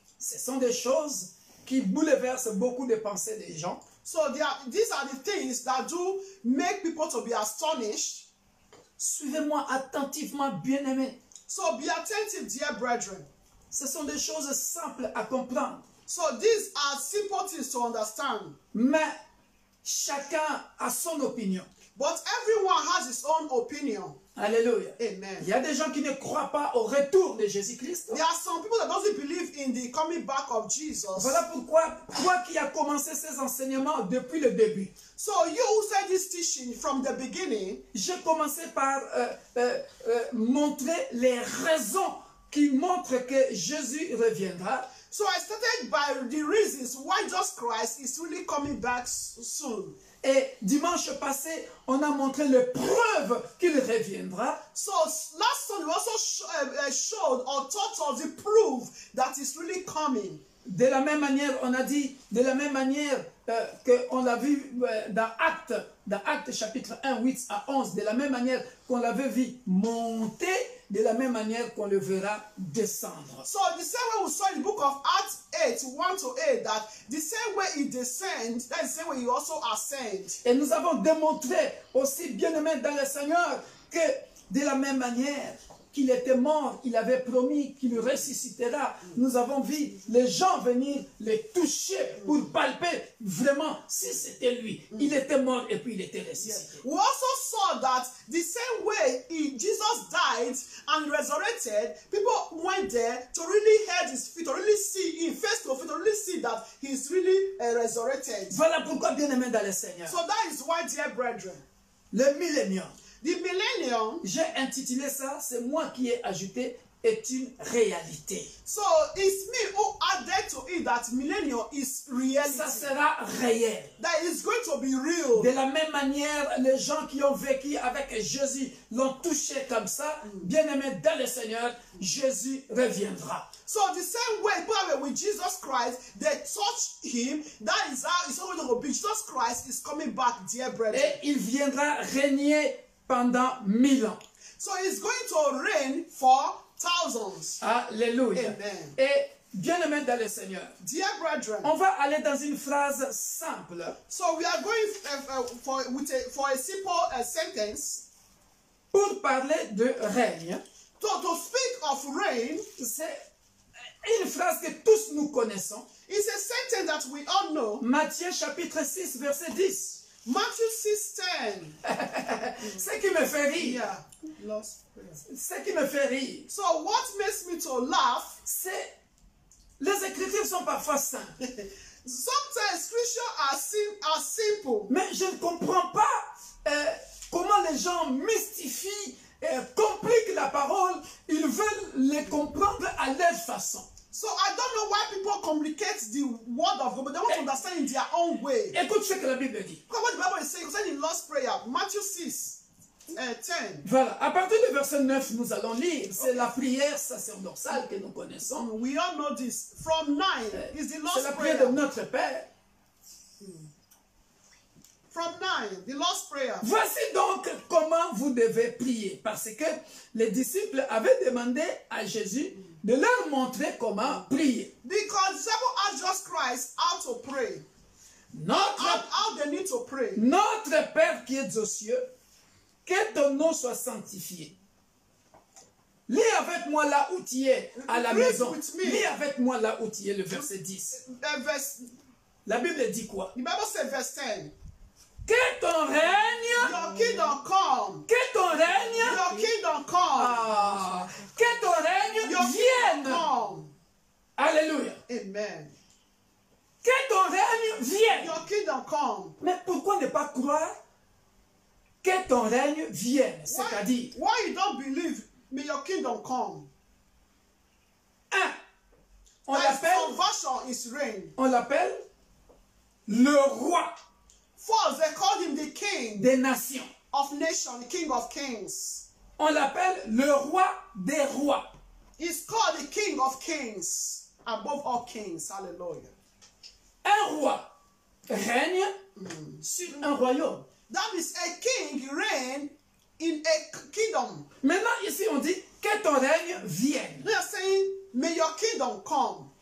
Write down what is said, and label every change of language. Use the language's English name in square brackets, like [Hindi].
[French] Ce sont des choses qui bouleversent beaucoup de pensées des gens. [English] So these are the things that do make people to be astonished. [French] Suivez-moi attentivement, bien-aimés. [English] So be attentive, dear brethren. [French] Ce sont des choses simples à comprendre. [English] So these are simple things to understand. [French] Mais chacun a son opinion. [English] But everyone has his own opinion. [French] Alléluia. [English] Amen. [French] Il y a des gens qui ne croient pas au retour de Jésus-Christ. [English] There are some people that doesn't believe in the coming back of Jesus. [French] Voilà pourquoi, toi qui as commencé ces enseignements depuis le début, [English] So you who said this teaching from the beginning, [French] j'ai commencé par montrer les raisons qui montrent que Jésus reviendra. [English] so I started by the reasons why Jesus Christ is really coming back soon. [French] Et dimanche passé, on a montré les preuves qu'il reviendra. [English] So last Sunday we also showed or taught us the proof that is really coming. [French] De la même manière, on a dit, de la même manière qu'on l'a vu dans Actes chapitre 1, 8 à 11, de la même manière qu'on l'avait vu monter, de la même manière qu'on le verra descendre. [English] So the same way we saw in the book of Acts 8, 1 to 8, that the same way he descends, that is the same way he also ascends. [French] Et nous avons démontré aussi, bien-aimés dans le Seigneur, que de la même manière qu'il était mort, il avait promis qu'il ressuscitera. Nous avons vu les gens venir les toucher pour palper vraiment si c'était lui. Il était mort et puis il était ressuscité. [English] We also saw that the same way Jesus died and resurrected, people went there to really hear his feet, to really see him face to face, to really see that he's really resurrected. [French] Voilà pourquoi, bien-aimés dans le Seigneur, [English] So that is why, dear brethren, [French] le millénium, [English] the millennium, [French] j'ai intitulé ça, c'est moi qui ai ajouté, est une réalité. [English] so it's me who added to it that millennium is reality. [French] Ça sera réel. [English] That is going to be real. [French] De la même manière, les gens qui ont vécu avec Jésus l'ont touché comme ça. Bien-aimés dans le Seigneur, Jésus reviendra. [English] So the same way people with Jesus Christ, they touched him. That is how it's always going to be. Jesus Christ is coming back, dear brethren. [French] Et il viendra régner pendant 1000 ans. [English] So he's going to reign for thousands. [French] Alléluia. [English] Amen. [French] Et bien-aimés dans le Seigneur, [English] Dear brethren, [French] on va aller dans une phrase simple [English] so we are going for a simple sentence [French] pour parler de règne. [English] to speak of reign. [French] C'est une phrase que tous nous connaissons. [English] It's a sentence that we all know. [French] Matthieu chapitre 6, verset 10. [English] Matthew 6:10. [French] Ce qui me fait rire, [English] Yeah. Lost prayer. [French] ce qui me fait rire, [English] So what makes me to laugh? [French] c'est les Écritures sont parfois simples. [English] Sometimes scripture are simple. [French] Mais je ne comprends pas comment les gens mystifient, compliquent la parole. Ils veulent les comprendre à leur façon. [English] So I don't know why people complicate the word of God, but they want to understand in their own way. [French] Écoute ce que la Bible dit. [English] Because what the Bible is saying concerning Lord's Prayer, Matthew 6:10. [French] Voilà, à partir du verset 9, nous allons lire. C'est la prière sacerdotale que nous connaissons. [English] We all know this. From 9 is the [French] C'est [English] Lord's [French] la prière de [English] Prayer. [French] notre Père. [English] From 9, the Lord's Prayer. [French] Voici donc comment vous devez prier. Parce que les disciples avaient demandé à Jésus de leur montrer comment prier. [English] Because the disciples asked Jesus Christ how to pray. How they need to pray. [French] Notre Père qui es aux cieux, que ton nom soit sanctifié. Lis avec moi là où tu es, à la [English] Read [French] maison. [English] with me. [French] Lis avec moi là où tu es, le verset 10. La Bible dit quoi? [English] The Bible says verse 10. [French] Que ton règne, [English] Your kingdom come. [French] que ton règne, [English] Your kingdom come. [French] que ton règne [English] Your [French] vienne. [English] kingdom come. [French] Alléluia. [English] Amen. [French] Que ton règne vienne. [English] Your kingdom come. [French] Mais pourquoi ne pas croire que ton règne vienne? C'est-à-dire, [English] Why you don't believe, may your kingdom come? [French] on [English] That [French] l'appelle, [English] conversion is reign. [French] on l'appelle le roi [English] First, they called him the king [French] des nations. [English] of nations, the king of kings. [French] On l'appelle le roi des rois. [English] He's called the king of kings, above all kings. Hallelujah. [French] Un roi règne sur un royaume. [English] That is a king reign in a kingdom. [French] Maintenant, ici, on dit que ton règne vienne. [English] They are saying, may your kingdom come.